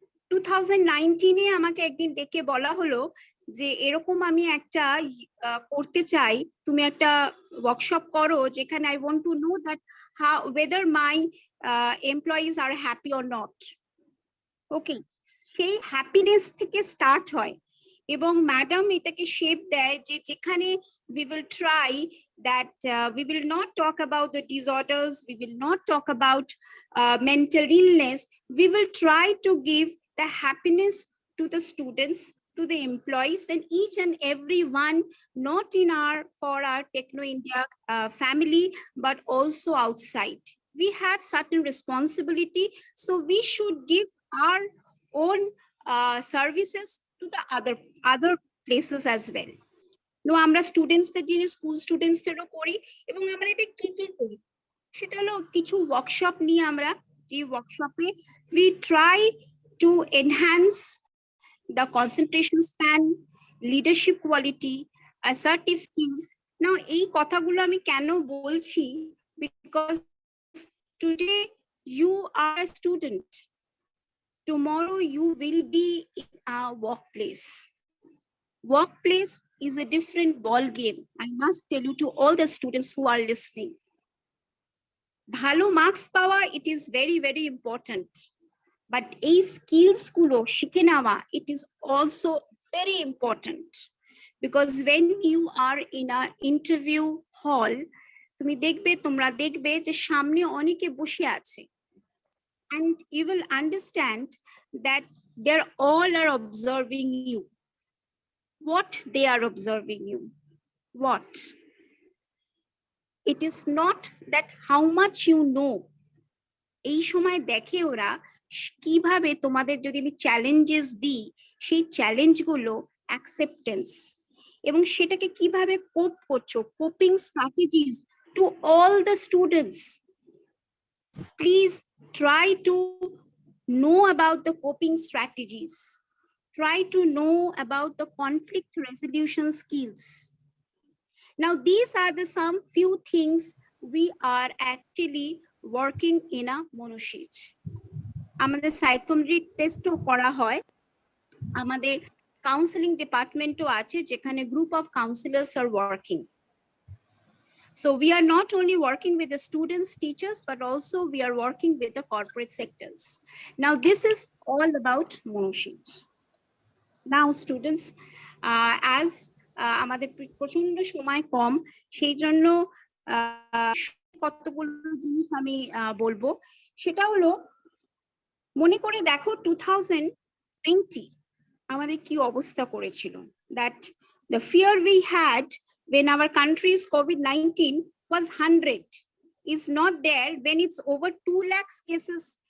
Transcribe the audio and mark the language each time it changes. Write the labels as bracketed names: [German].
[Bangla] 2019 আমাকে একদিন ডেকে বলা হলো যে এরকম আমি একটা করতে চাই, তুমি একটা ওয়ার্কশপ করো যেখানে [English] I want to know that how whether my employees are happy or not. [Bangla] ওকে, সেই হ্যাপিনেস থেকে স্টার্ট হয় এবং ম্যাডাম এটাকে শেপ দেয় যে যেখানে [English] we will try that we will not talk about the disorders, we will not talk about mental illness, we will try to give the happiness to the students, to the employees, and each and every one, not in for our Techno India family but also outside. We have certain responsibility, so we should give our own services to the other places as well. [Bangla] No, আমরা স্টুডেন্টসদের জন্য school স্টুডেন্টসদেরও করি এবং আমরা এটা কি কি করি সেটা হলো কিছু ওয়ার্কশপ নিয়ে আমরা, যে ওয়ার্কশপে [English] we try to enhance the concentration span, leadership quality, assertive skills. Now [Bangla] এই কথাগুলো আমি কেন বলছি, [English] because today you are a student, tomorrow you will be in a workplace. Workplace is a different ball game. I must tell you to all the students who are listening. [Bangla] Bhalo marks power, [English] it is very, very important. But a [Bangla] skills gulo shike newa, [English] it is also very important. Because when you are in a interview hall, [Bangla] তুমি দেখবে তোমরা দেখবে যে সামনে অনেকে বসে আছে, [English] and you will understand that they all are observing you. What they are observing you? What? It is not that how much you know. [Bangla] এই সময় দেখে ওরা কিভাবে তোমাদের যদি আমি চ্যালেঞ্জেস দিই সেই চ্যালেঞ্জগুলো অ্যাকসেপ্টেন্স এবং সেটাকে কিভাবে কোপ করছো, [English] Coping strategies to all the students. Please try to know about the coping strategies. Try to know about the conflict resolution skills. Now, these are the some few things we are actually working in a monosheet. [Bangla] আমাদের psychometric টেস্টও করা হয়, আমাদের counselling ডিপার্টমেন্টও আছে যেখানে [English] Group of counsellors are working. So we are not only working with the students, teachers, but also we are working with the corporate sectors. Now, this is all about monosheet. [Bangla] Now, students, as আমাদের প্রচন্ড সময় কম, সেই জন্য কতগুলো জিনিস আমি বলবো। সেটা হলো মনে করে দেখো 2020 আমাদের কি অবস্থা করেছিল, [English] that the fear we had when our country's COVID-19 was 100 is not there when it's over 2 lakhs cases.